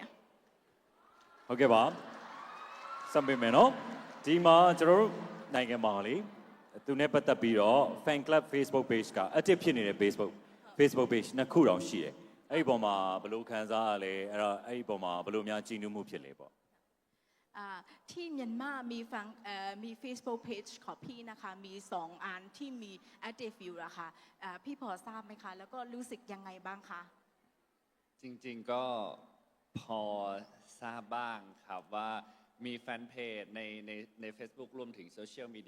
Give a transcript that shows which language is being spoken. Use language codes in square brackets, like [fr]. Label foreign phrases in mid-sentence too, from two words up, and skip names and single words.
[my] ဟုတ်ကဲ့ပါစံပေးမယ်နော်ဒီမှာကျွန်တော်တို့နိုင်ငံမှာလေသူနဲ့ပတ်သက်ပြီးတော့ [en] fan club Facebook page [my] က active ဖြစ်နေတဲ့ Facebook page နှစ်ခုတောင်ရှိတယ်အဲ့ဒီပုံမှာဘယ်လိုခံစားရလဲအဲ့တော့အဲ့ဒီပုံမှာဘယ်လိုများကြည်နူးမှုဖြစ်လဲပေါ့ [th] ที่เมียนมามีฟังมี [en] Facebook page [th] ของพี่นะคะมี2อันที่มี [en] active view [th] นะคะพี่พอทราบไหมคะแล้วก็รู้สึกยังไงบ้างคะ จริงๆก็พอทราบบ้างครับว่ามีแฟนเพจใน Facebook รวมถึงโซเชียลมีเดี